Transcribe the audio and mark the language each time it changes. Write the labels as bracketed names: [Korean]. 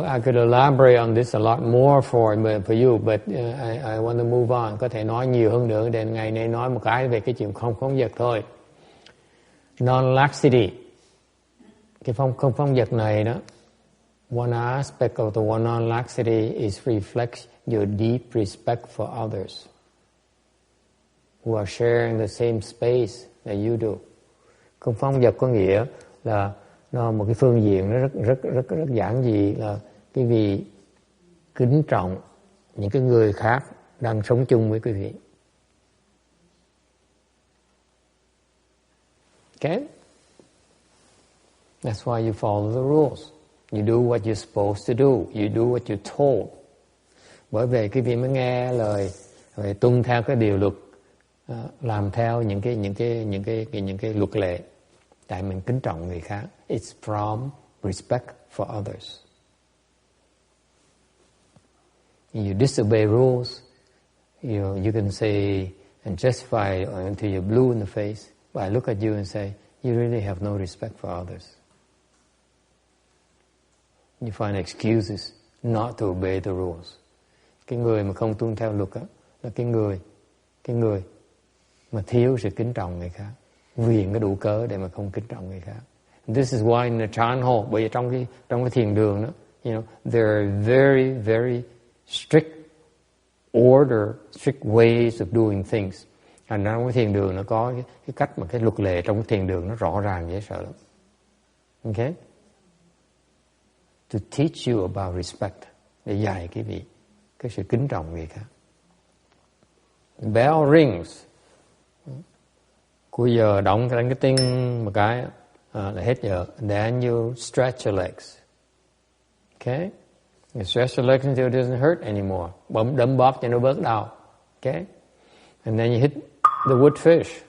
[English] I could elaborate on this a lot more for you, but I want to move on. [Vietnamese] Có thể nói nhiều hơn nữa. Đến ngày nay nói một cái về cái chuyện không phóng dật thôi. Non-laxity. Cái không phóng dật này đó. [English] One aspect of the non-laxity is reflects your deep respect for others who are sharing the same space that you do. [Vietnamese] Không phóng dật có nghĩa là nó một cái phương diện nó rất giản dị, là quý vị kính trọng những cái người khác đang sống chung với quý vị. [English] Okay? That's why you follow the rules. You do what you're supposed to do. You do what you're told. [Vietnamese] Bởi vì quý vị mới nghe lời, rồi tuân theo cái điều luật, làm theo những cái luật lệ. Tại mình kính trọng người khác. [English] It's from respect for others. You disobey rules, you can say and justify until you're blue in the face. But I look at you and say, you really have no respect for others. You find excuses not to obey the rules. [Vietnamese] Cái người mà không tuân theo luật á, là cái người mà thiếu sự kính trọng người khác. Vì cái đủ cớ để mà không kính trọng người khác. [English] This is why in the Chan Ho, [Vietnamese] bởi vì trong cái thiền đường đó, [English] there are very, very strict order, strict ways of doing things. [Vietnamese] Thành ra trong cái thiền đường nó có cái cách mà cái luật lệ trong cái thiền đường nó rõ ràng dễ sợ lắm. Okay? [English] To teach you about respect, [Vietnamese] để dạy cái sự kính trọng người khác. [English] Bell rings. [Vietnamese] Cuối giờ đóng cái tiếng một cái là hết giờ. [English] Then you stretch your legs. Okay? You stretch your legs until it doesn't hurt anymore. [Vietnamese] Đấm bóp cho nó bớt đau. [English] Okay? And then you hit the wood fish.